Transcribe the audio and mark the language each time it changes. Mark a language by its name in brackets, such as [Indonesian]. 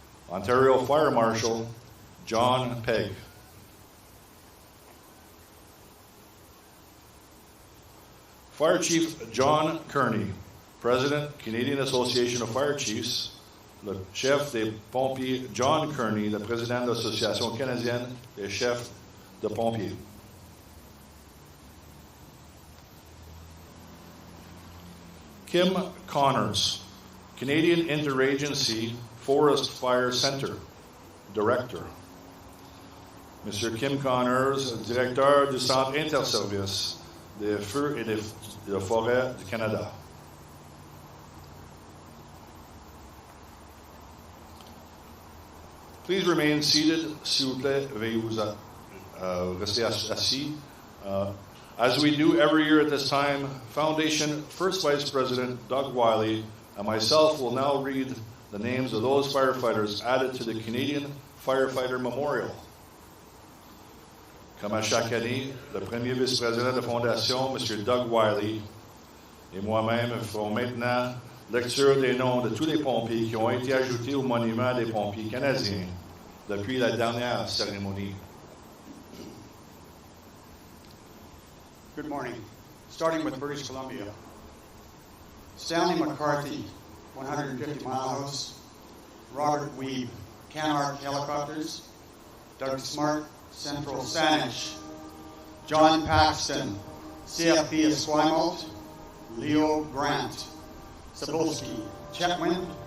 [English] Ontario Fire Marshal, John Pegg. Fire Chief John Kearney, President, Canadian Association of Fire Chiefs. [French] Le chef des pompiers John Kearney, le président de l'Association canadienne des chefs de pompiers. [English] Kim Connors, Canadian Interagency Forest Fire Center, Director. [French] Monsieur Kim Connors, Directeur du Centre Interservice des Feux et de Forêts du Canada. [English] Please remain seated, [French] s'il vous plaît, veuillez vous rester assis. [English] As we do every year at this time, Foundation First Vice President Doug Wiley and myself will now read the names of those firefighters added to the Canadian Firefighter Memorial. [French] Comme à chaque année, le premier vice-président de la Fondation, M. Doug Wiley, et moi-même ferons maintenant lecture des noms de tous les pompiers qui ont été ajoutés au monument des pompiers canadiens depuis la dernière cérémonie. [English] Good morning. Starting with British Columbia. Stanley McCarthy, 150 Mile House. Robert Weeb, Canark Helicopters. Doug Smart, Central Saanich. John Paxton, CFB Esquimalt. Leo Grant, Cebulski, Chetwynd.